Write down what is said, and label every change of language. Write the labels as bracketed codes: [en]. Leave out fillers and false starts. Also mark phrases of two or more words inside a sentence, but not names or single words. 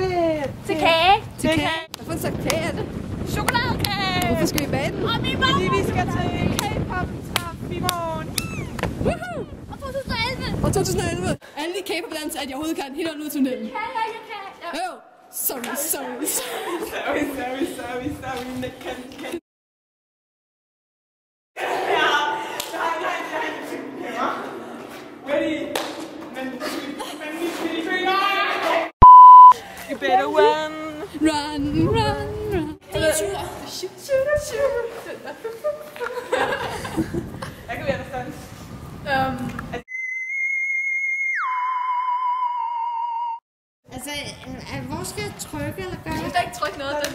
[da] Til kage. Til kage. Hvad for en slags kage er det? Chokoladekage. Hvorfor skal vi bage den? fordi vi skal til K-pop i morgen. Woohoo! Og 2011. Og 2011. Alle de K-pop-dans, at jeg overhovedet kan helt ud til tunnelen. Ja, jeg kan. Jo. [en] Sorry. You better run. Run. [da] Det er tur. Jeg kan være der stand. Altså, hvor skal jeg trykke, eller gøre? Du skal ikke trykke noget af den.